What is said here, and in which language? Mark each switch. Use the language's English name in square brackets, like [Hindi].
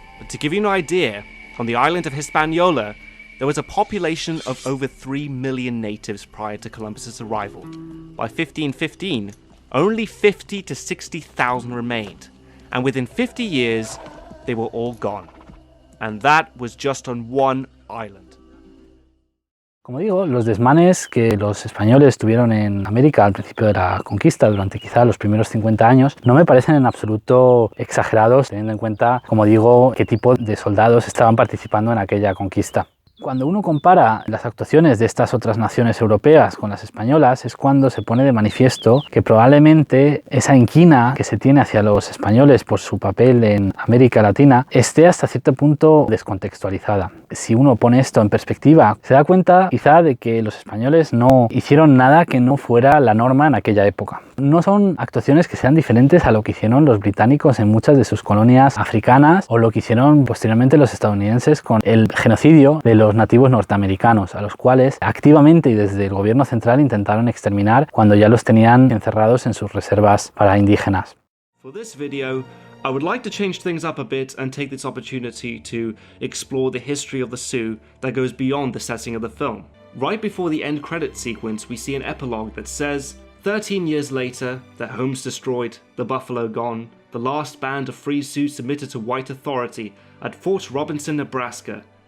[English] But to give you an idea, on the island of Hispaniola, there was a population of over 3 million natives prior to Columbus's arrival. By 1515, only 50 to 60,000 remained, and within 50 years, they were all gone. And that was just on one island. [Spanish] Como digo, los desmanes que los españoles tuvieron en América al principio de la conquista, durante quizá los primeros 50 años, no me parecen en absoluto exagerados, teniendo en cuenta, como digo, qué tipo de soldados estaban participando en aquella conquista. Cuando uno compara las actuaciones de estas otras naciones europeas con las españolas, es cuando se pone de manifiesto que probablemente esa inquina que se tiene hacia los españoles por su papel en América Latina esté hasta cierto punto descontextualizada. Si uno pone esto en perspectiva, se da cuenta quizá de que los españoles no hicieron nada que no fuera la norma en aquella época. No son actuaciones que sean diferentes a lo que hicieron los británicos en muchas de sus colonias africanas o lo que hicieron posteriormente los estadounidenses con el genocidio de los nativos norteamericanos, a los cuales activamente y desde el gobierno central intentaron exterminar cuando ya los tenían encerrados en sus reservas para indígenas. [English] For this video, I would like to change things up a bit and take this opportunity to explore the history of the Sioux that goes beyond the setting of the film. Right before the end credit sequence, we see an epilogue that says, 13 years later, their homes destroyed, the buffalo gone, the last band of free Sioux submitted to white authority at Fort Robinson, Nebraska.